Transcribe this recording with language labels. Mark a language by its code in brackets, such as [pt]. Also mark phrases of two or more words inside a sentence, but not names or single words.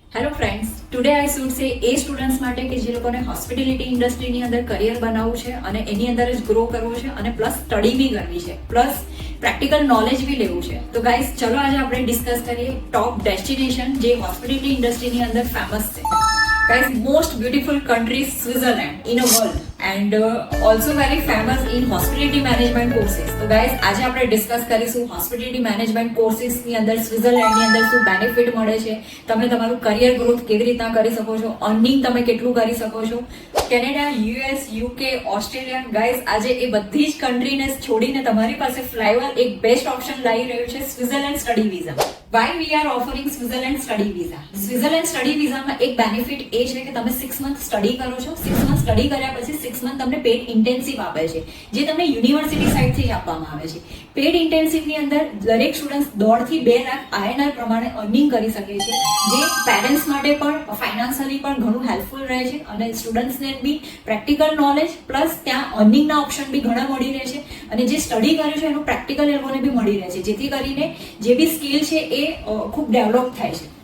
[en] Hello friends, today I should say a students [gu] માટે કે જે લોકોને [en] hospitality industry [gu] અંદર કરિયર બનાવવું છે અને એની અંદર જ ગ્રો કરવો છે અને [en] plus study [gu] બી કરવી છે, [en] plus practical knowledge [gu] બી લેવું છે. તો ગાઈઝ, ચલો આજે આપણે ડિસ્કસ કરીએ [en] top destination [gu] જે [en] hospitality industry [gu] અંદર ફેમસ છે. [en] Guys, most beautiful country is Switzerland in a world and also very famous in hospitality management courses. [gu] તો guys, આજે આપણે ડિસ્કસ કરીશું [en] hospitality management courses [gu] ની અંદર સ્વિટ્ઝરલેન્ડ ની અંદર શું બેનિફિટ મળે છે, તમે તમારું [en] career growth [gu] કેવી રીતના કરી શકો છો, અર્નિંગ તમે કેટલું કરી શકો છો. કેનેડા, યુએસ, યુકે, ઓસ્ટ્રેલિયા, ગાઈઝ આજે એ બધી જ કન્ટ્રીને છોડીને તમારી પાસે ફ્લાયઓવર એક [en] best option [gu] લાવી રહ્યું છે [en] Switzerland study visa. Why we are offering Switzerland study visa? Switzerland study visa [gu] માં એક બેનિફિટ એ છે કે તમે 6 [en] month study [gu] કરો છો, 6 [en] month study [gu] કર્યા પછી 6 મંથ તમને [en] paid intensive [gu] આપે છે, જે તમને [en] university side [gu] જ આપવામાં આવે છે. [en] paid intensive [gu] અંદર દરેક સ્ટુડન્ટ 1.5 થી 2 લાખ INR પ્રમાણે અર્નિંગ કરી શકે છે, જે પેરેન્ટ્સ માટે પણ ફાઇનાન્શિયલી પણ ઘણું હેલ્પફુલ રહે છે અને સ્ટુડન્ટ્સને બી [en] practical knowledge plus [gu] ત્યાં અર્નિંગના ઓપ્શન બી ઘણા મળી રહે છે અને જે સ્ટડી કર્યું છે એનું પ્રેક્ટિકલ એ લોકોને બી મળી રહે છે, જેથી કરીને જે બી સ્કિલ છે એ ખૂબ ડેવલપ થાય છે.